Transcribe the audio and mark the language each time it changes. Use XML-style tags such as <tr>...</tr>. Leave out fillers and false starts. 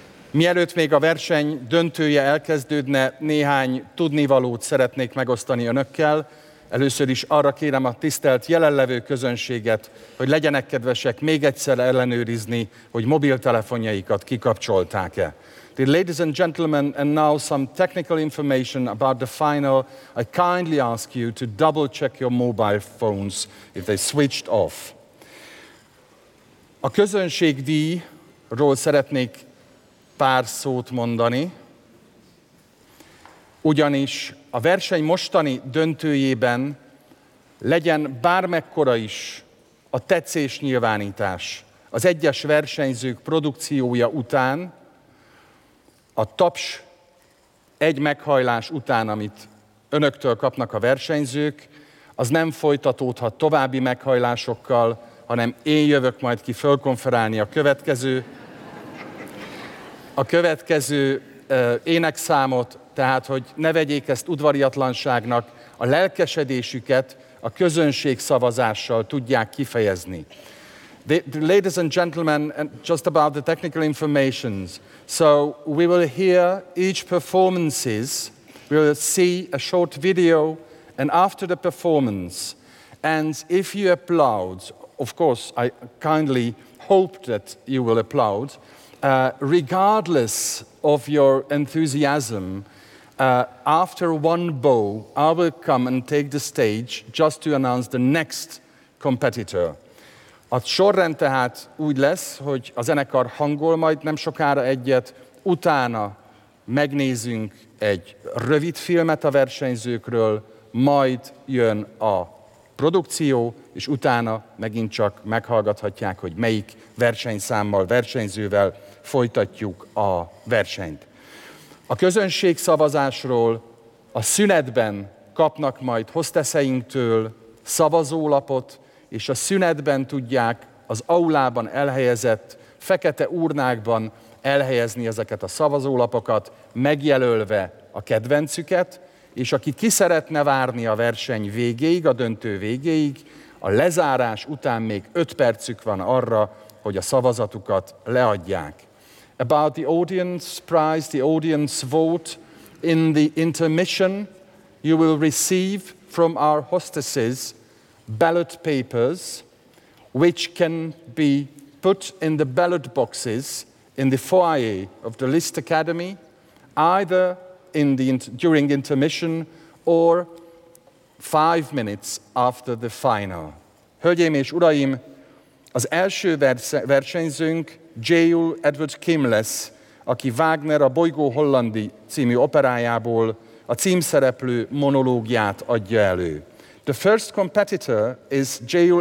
<hu>Mielőtt még a verseny döntője elkezdődne, néhány tudnivalót szeretnék megosztani önökkel. Először is arra kérem a tisztelt jelenlevő közönséget, hogy legyenek kedvesek még egyszer ellenőrizni, hogy mobiltelefonjaikat kikapcsolták-e.</hu> <en>Dear ladies and gentlemen, and now some technical information about the final. I kindly ask you to double check your mobile phones if they switched off.</en> <hu>A közönségdíjról szeretnék pár szót mondani, ugyanis a verseny mostani döntőjében legyen bármekkora is a tetszés nyilvánítás az egyes versenyzők produkciója után, a taps egy meghajlás után, amit önöktől kapnak a versenyzők, az nem folytatódhat további meghajlásokkal, hanem én jövök majd ki fölkonferálni a következő énekszámot, tehát hogy ne vegyék ezt udvariatlanságnak, a lelkesedésüket a közönség szavazással tudják kifejezni.</hu> <en>The ladies and gentlemen, and just about the technical informations. So we will hear each performances, we will see a short video, and after the performance, and if you applaud, of course, I kindly hope that you will applaud, regardless of your enthusiasm, after one bow, I will come and take the stage just to announce the next competitor.</en> <hu>A sorrend tehát úgy lesz, hogy a zenekar hangol majd nem sokára egyet, utána megnézünk egy rövid filmet a versenyzőkről, majd jön a produkció, és utána megint csak meghallgathatják, hogy melyik versenyszámmal, versenyzővel folytatjuk a versenyt. A közönség szavazásról a szünetben kapnak majd hostesseinktől szavazólapot, és a szünetben tudják az aulában elhelyezett fekete urnákban elhelyezni ezeket a szavazólapokat, megjelölve a kedvencüket, és aki ki szeretne várni a verseny végéig, a döntő végéig, a lezárás után még 5 percük van arra, hogy a szavazatukat leadják.</hu> <en>About the audience prize, the audience vote, in the intermission you will receive from our hostesses ballot papers, which can be put in the ballot boxes in the foyer of the Liszt Academy, either in the during intermission or 5 minutes after the final.</en> <hu>Hölgyeim és uraim, az első versenyzőnk J.U. Edward Kim lesz, aki Wagner a Bolygó Hollandi című operájából a címszereplő monológiát adja elő.</hu> <en>The first competitor is J.U.</en>